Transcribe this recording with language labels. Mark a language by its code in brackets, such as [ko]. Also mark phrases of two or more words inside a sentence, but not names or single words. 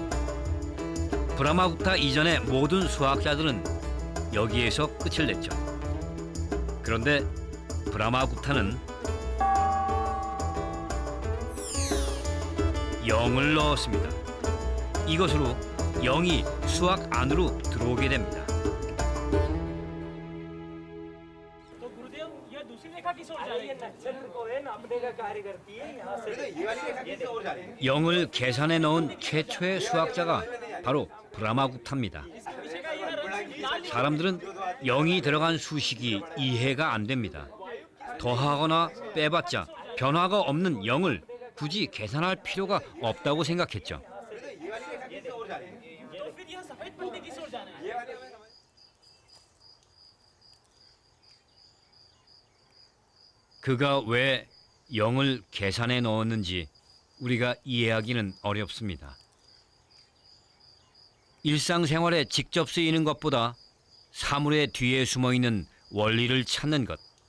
[ko] 브라마굽타 이전의 모든 수학자들은 여기에서 끝을 냈죠. 그런데 브라마굽타는 0을 넣었습니다. 이것으로 0이 수학 안으로 들어오게 됩니다. [hi] तो गुरुदेव ये दूसरी रेखा किस ओर जा रही है? नक्षत्र को है नापने का कार्य करती है यहाँ से। ये वाली रेखा किस ओर जा रही है? [ko] 0을 계산해 넣은 최초의 수학자가 바로 브라마굽타입니다. 사람들은 0이 들어간 수식이 이해가 안 됩니다. 더하거나 빼봤자 변화가 없는 0을 굳이 계산할 필요가 없다고 생각했죠. [hi] तो फिर यह सफेद पट्टी किस ओर जाना है? [ko] 그가 왜 0을 계산해 넣었는지 우리가 이해하기는 어렵습니다. 일상생활에 직접 쓰이는 것보다 사물의 뒤에 숨어있는 원리를 찾는 것.